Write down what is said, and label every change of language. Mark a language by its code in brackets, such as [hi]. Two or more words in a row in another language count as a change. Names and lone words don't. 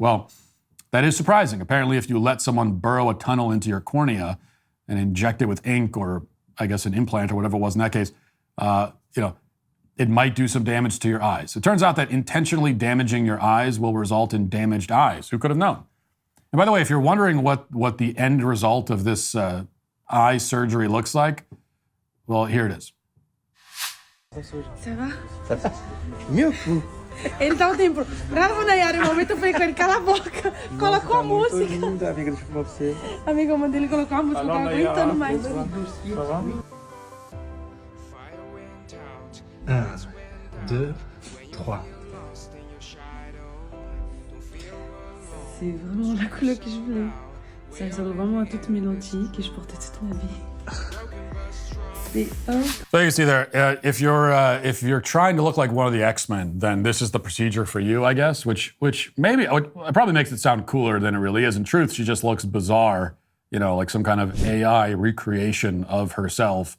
[en] Well, that is surprising. Apparently, if you let someone burrow a tunnel into your cornea and inject it with ink or, I guess, an implant or whatever it was in that case, it might do some damage to your eyes. It turns out that intentionally damaging your eyes will result in damaged eyes. Who could have known? And by the way, if you're wondering what the end result of this eye surgery looks like, well, here it is. [fr] Ça va? Ça va? [pt] Meu cu. Ele tá o tempo. Bravo, Nayara, o momento foi com ele, cala a boca. Colocou a música. Linda, amiga, deixa eu falar pra você. Amiga, eu mandei ele colocar a música, eu tava aguentando mais. [fr] Deux, trois. C'est vraiment la couleur que je voulais. Ça ressemble vraiment à toutes mes lentilles que je portais toute ma vie. [en] So you see there, if you're trying to look like one of the X-Men, then this is the procedure for you, I guess. Which maybe it probably makes it sound cooler than it really is. In truth, she just looks bizarre, like some kind of AI recreation of herself.